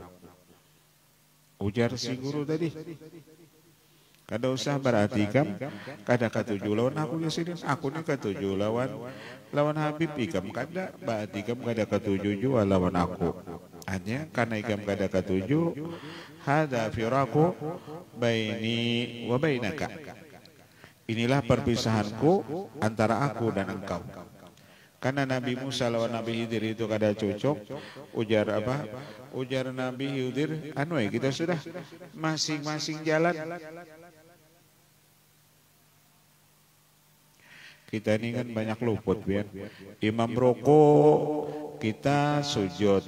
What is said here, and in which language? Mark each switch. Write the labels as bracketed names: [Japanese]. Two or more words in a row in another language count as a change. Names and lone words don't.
[Banjar] Ujar si guru tadi. Kada usah berarti ikam kada katuju lawan aku ya Sidin. Aku ni katuju lawan Habib. Ikam kada berarti ikam kada katuju jua lawan aku. Hanya karena ikam kada katuju, [Arabic] هذا فراق بيني وبينك. [Indonesian] Inilah perpisahanku antara aku dan engkau. [Banjar] Karena Nabi Musa lawan Nabi Khidir itu kada cocok. Ujar apa? Ujar Nabi Khidir, kita sudah masing-masing jalan. Kita ini kan banyak luput, biar imam rokok kita sujud.